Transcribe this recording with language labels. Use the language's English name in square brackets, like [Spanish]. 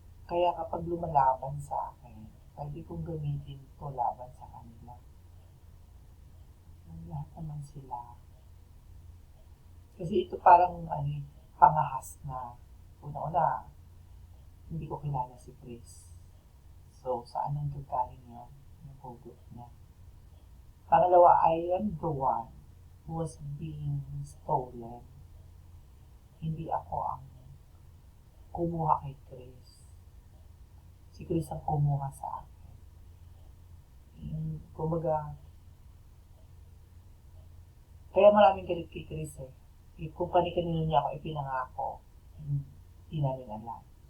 [Filipino] Kaya kapag lumalaban sa akin, pwede kong gamitin to laban sa kanila. Lahat naman sila. Kasi ito parang pangahas na. Una-una, hindi ko kilala si Chris. So, saan ang gagaling yun? Yung hugot niya. Pangalawa, [English] I am the one who was being stolen. [Filipino] Hindi ako ang kumuha kay Chris. Si Chris ang kumuha sa akin. Kumbaga, kaya maraming galit kay Chris eh. Kung kani-kanino niya ako ipinangako, hindi namin alam.